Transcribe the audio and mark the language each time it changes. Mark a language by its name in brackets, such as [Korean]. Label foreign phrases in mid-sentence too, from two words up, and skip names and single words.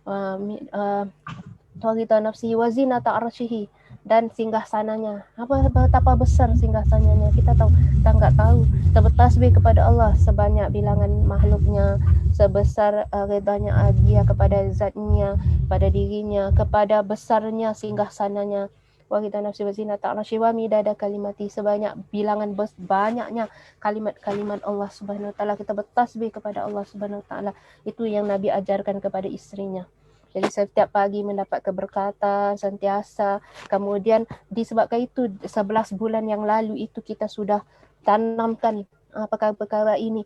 [Arabic] رضا نفسه وزنة عرشه, [Indonesian] dan singgah sananya. Betapa besar singgah sananya? Kita enggak tahu. Kita bertasbih kepada Allah sebanyak bilangan makhluknya, sebesar redanya dia kepada zatnya, pada dirinya, kepada besarnya singgah sananya. [Arabic] ورضا نفسه وزنة عرشه ومداد كلماته, [Indonesian] sebanyak bilangan banyaknya kalimat-kalimat Allah [Arabic] سبحانه وتعالى. [Indonesian] Kita bertasbih kepada Allah [Arabic] سبحانه وتعالى. [Indonesian] Itu yang Nabi ajarkan kepada istrinya. [Malay] Jadi setiap pagi mendapat keberkatan sentiasa. Kemudian disebabkan itu 11 bulan yang lalu itu kita sudah tanamkan perkara-perkara ini.